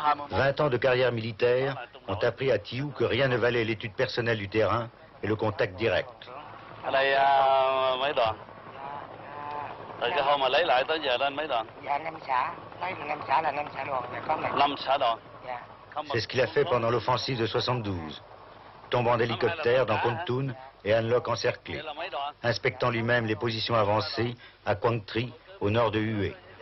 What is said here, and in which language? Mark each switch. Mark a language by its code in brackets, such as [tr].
[fr] 20 ans de carrière militaire ont appris à Thiệu que rien ne valait l'étude personnelle du terrain et le contact direct. [vi] Rồi cái hôm mà lấy lại tới giờ lên mấy đoàn? Dạ 5 xã, lấy 5 xã là 5 xã đoàn, có 5 xã đoàn. Dạ. [fr] C'est ce qu'il a fait pendant l'offensive de 72. Tombe en hélicoptère dans Kon Tum et An Loc encerclé, inspectant lui-même les positions avancées à Quang Tri, au nord de Hue.